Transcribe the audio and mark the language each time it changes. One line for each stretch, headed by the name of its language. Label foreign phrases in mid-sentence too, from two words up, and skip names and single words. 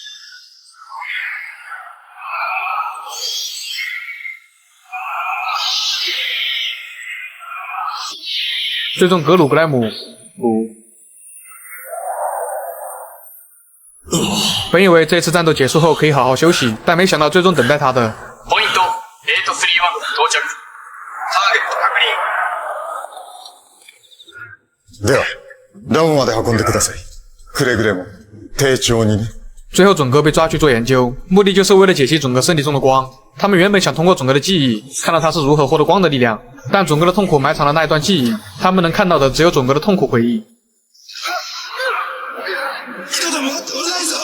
Chinese: 最终格鲁格莱姆本以为这次战斗结束后可以好好休息，但没想到最终等待他的
Japanese: ポイント831到着。ターゲット確認。ではラムまで運んでください。くれぐれも丁重にね。
Chinese: 最后准格被抓去做研究，目的就是为了解析准格身体中的光。他们原本想通过准格的记忆看到他是如何获得光的力量，但准格的痛苦埋藏了那一段记忆，他们能看到的只有准格的痛苦回忆。
Japanese: 人どもが通れないぞ。